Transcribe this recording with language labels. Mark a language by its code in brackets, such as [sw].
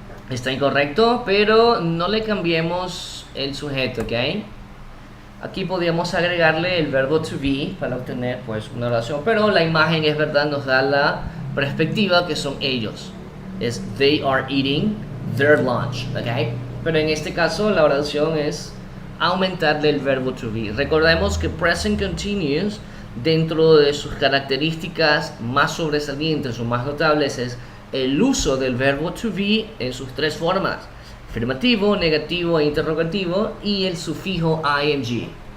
[es] Está incorrecto, pero no le cambiemos el sujeto, ¿ok? Aquí podríamos agregarle el verbo to be para obtener pues una oración, pero la imagen es verdad, nos da la perspectiva que son ellos. Es [en] they are eating their lunch, ¿ok? [es] Pero en este caso la oración es aumentarle el verbo to be. Recordemos que present continuous, dentro de sus características más sobresalientes o más notables, es el uso del verbo to be en sus tres formas: afirmativo, negativo e interrogativo, y el sufijo ing.